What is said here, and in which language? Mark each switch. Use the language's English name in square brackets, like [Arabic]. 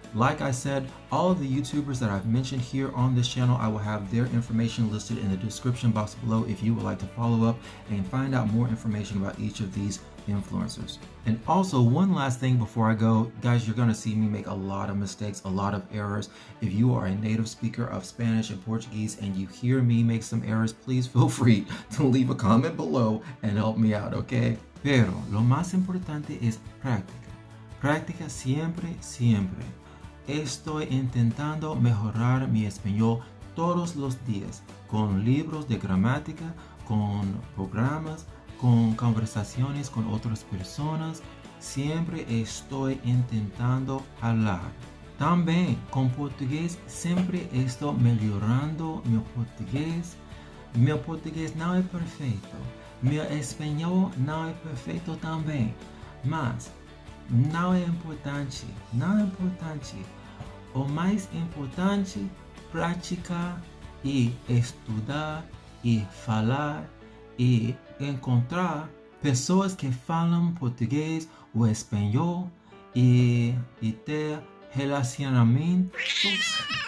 [English] Like I said, all of the YouTubers that I've mentioned here on this channel, I will have their information listed in the description box below if you would like to follow up and find out more information about each of these influencers. And also, one last thing before I go, guys, you're going to see me make a lot of mistakes, a lot of errors. If you are a native speaker of Spanish and Portuguese and you hear me make some errors, please feel free to leave a comment below and help me out, okay? [Spanish] Pero lo más importante es práctica. Práctica siempre, siempre. Estoy intentando mejorar mi español todos los días, con libros de gramática, con programas, con conversaciones con otras personas. Siempre estoy intentando hablar. También con portugués siempre estoy mejorando mi portugués. Mi portugués no es perfecto. Mi español no es perfecto también. [Portuguese] Mas não é importante, não é importante. O mais importante, praticar e estudar e falar e encontrar pessoas que falam português ou espanhol e ter relacionamentos.